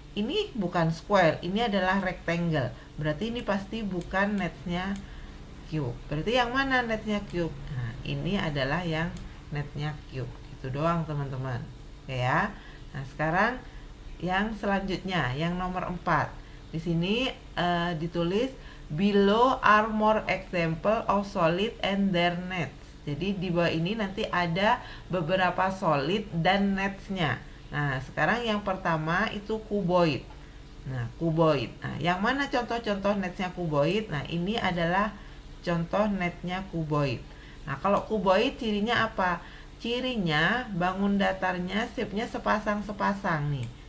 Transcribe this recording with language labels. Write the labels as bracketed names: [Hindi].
[Indonesian] ini bukan square, ini adalah rectangle. Berarti ini pasti bukan netnya cube. Berarti yang mana netnya cube? Nah, ini adalah yang netnya cube. Itu doang teman-teman. Oke ya. Nah, sekarang yang selanjutnya, yang nomor 4. Di sini ditulis [English] below are more example of solid and their nets. [Indonesian] Jadi di bawah ini nanti ada beberapa solid dan netsnya. Nah, sekarang yang pertama itu cuboid. Nah, cuboid. Nah, yang mana contoh-contoh netsnya cuboid? Nah, ini adalah contoh netnya cuboid. Nah, kalau cuboid cirinya apa? Cirinya bangun datarnya shape-nya sepasang-sepasang nih.